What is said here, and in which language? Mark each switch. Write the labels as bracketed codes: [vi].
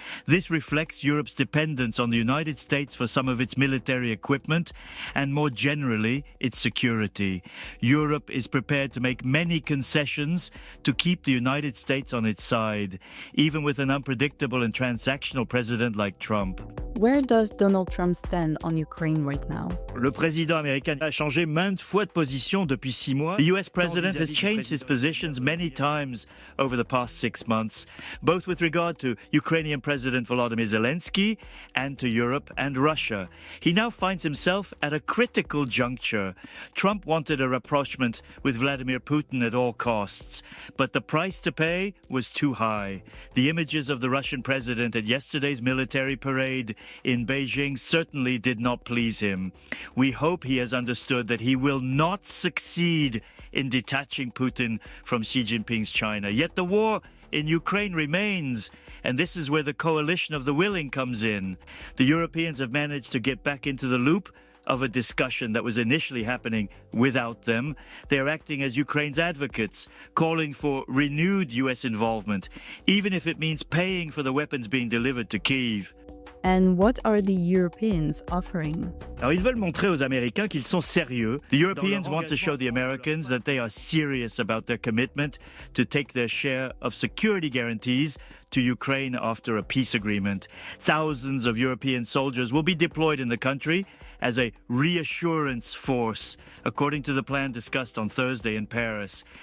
[en] This reflects Europe's dependence on the United States for some of its military equipment and more generally its security. Europe is prepared to make many concessions to keep the United States on its side, even with an unpredictable and transactional president like Trump. Where does Donald Trump stand on Ukraine right now? [fr] Le président américain a changé maintes fois de position depuis 6 mois. [en] The US president has changed his positions many times over the past 6 months, both with regard to Ukrainian President Volodymyr Zelensky and to Europe and Russia. He now finds himself at a critical juncture. Trump wanted a rapprochement with Vladimir Putin at all costs, but the price to pay was too high. The images of the Russian president at yesterday's military parade in Beijing certainly did not please him. We hope he has understood that he will not succeed in detaching Putin from Xi Jinping's China. Yet the war in Ukraine remains, and this is where the coalition of the willing comes in. The Europeans have managed to get back into the loop of a discussion that was initially happening without them. They are acting as Ukraine's advocates, calling for renewed US involvement, even if it means paying for the weapons being delivered to Kyiv. And what are the Europeans offering? [fr] Alors, ils veulent montrer aux Américains qu'ils sont sérieux. [en] The Europeans want to show the Americans that they are serious about their commitment to take their share of security guarantees to Ukraine after a peace agreement. Thousands of European soldiers will be deployed in the country as a reassurance force, according to the plan discussed on Thursday in Paris.